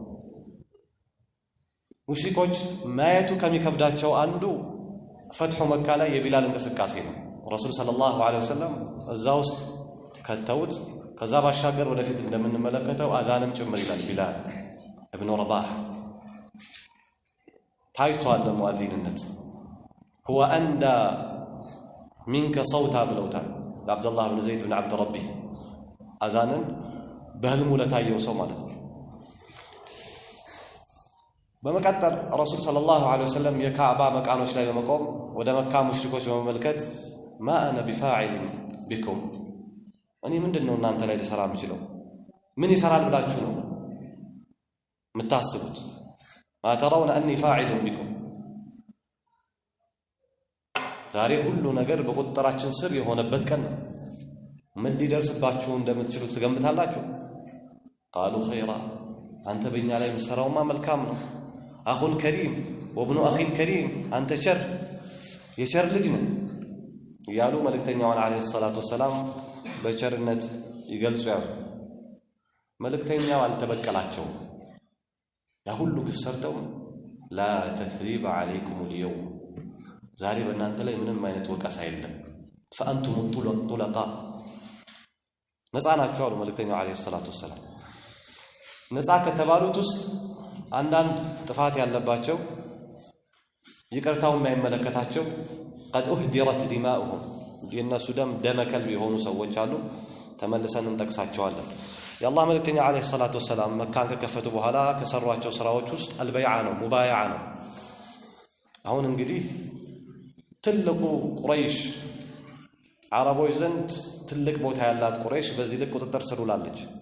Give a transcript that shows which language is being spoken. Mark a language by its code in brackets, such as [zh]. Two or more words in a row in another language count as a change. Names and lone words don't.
[am] ሙሽሪኮች ማየቱ ከሚከብዳቸው አንዱ ፈትሑ መካ ላይ የቢላል እንቅስቃሴ ነው። ረሱል [ar] صلى الله عليه وسلم [am] እዛ ውስጥ ከተውት ከዛ ባሻገር ወደፊት እንደምንመለከተው አዛንም ጭምር ይላል ቢላል ኢብኑ ረባህ ታይቷል። ለሙአዚንነት [ar] هو أندى منك صوتا [am] ብለውታል ለአብዱላህ ብን ዘይድ ብን ዓብድ ረቢ አዛንን በህልሙ ለታየው ሰው ማለት ነው። በመቀጠል ረሱል [ar] صلى الله عليه وسلم [am] የካዕባ መቃኖች ላይ በመቆም ወደ መካ ሙሽሪኮች በመመልከት [ar] ما أنا بفاعل بكم [am] እኔ ምንድነው እናንተ ላይ ልሰራ የምችለው? ምን ይሰራል ብላችሁ ነው የምታስቡት? [ar] ما ترون أني فاعل بكم [am] ዛሬ ሁሉ ነገር በቁጥጥራችን ስር የሆነበት ቀን ነው። ምን ሊደርስባችሁ እንደምትችሉ ትገምታላችሁ? [ar] قالوا خيرا [am] አንተ በእኛ ላይ የምትሰራውማ መልካም ነው። [ar] أخ كريم وابن أخ كريم [am] አንተ ሸር የሸር ልጅ ነህ እያሉ መልእክተኛውን [ar] عليه الصلاة والسلام [am] በቸርነት ይገልጹ ያሉ። መልእክተኛው አልተበቀላቸውም። ያ ሁሉ ግፍ ሰርተው [ar] لا تثريب عليكم اليوم [am] ዛሬ በእናንተ ላይ ምንም አይነት ወቀሳ የለም። فأنتم طلقاء ነፃ ናችሁ አሉ መልእክተኛው [ar] عليه الصلاة والسلام። [am] ነፃ ከተባሉት ውስጥ አንዳንድ ጥፋት ያለባቸው ይቅርታው የማይመለከታቸው [ar] قد أهدرت دماؤهم [am] የነሱ ደም ከልብ የሆኑ ሰዎች አሉ። ተመልሰን እንጠቅሳቸዋለን። የአላህ መልእክተኛ [ar] عليه الصلاة والسلام [am] መካን ከከፈቱ በኋላ ከሰሯቸው ስራዎች ውስጥ አልበይዓ ነው፣ ሙባይዓ ነው። አሁን እንግዲህ ትልቁ ቁረይሽ አረቦች ዘንድ ትልቅ ቦታ ያላት ቁረይሽ በዚህ ልክ ቁጥጥር ስር ውላለች።